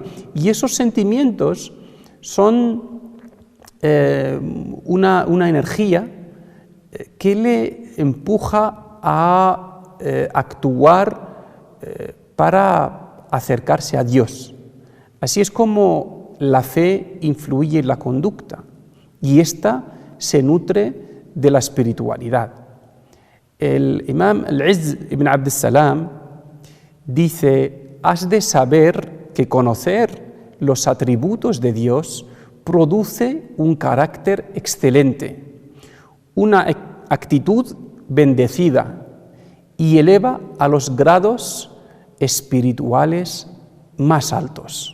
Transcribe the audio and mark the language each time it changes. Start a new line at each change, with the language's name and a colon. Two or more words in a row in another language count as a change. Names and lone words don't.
Spanish: Y esos sentimientos son una energía que le empuja a actuar para acercarse a Dios. Así es como la fe influye en la conducta y ésta se nutre de la espiritualidad. El imam Al-Izz ibn Abd al-Salam dice: has de saber que conocer los atributos de Dios produce un carácter excelente, una actitud bendecida y eleva a los grados espirituales más altos.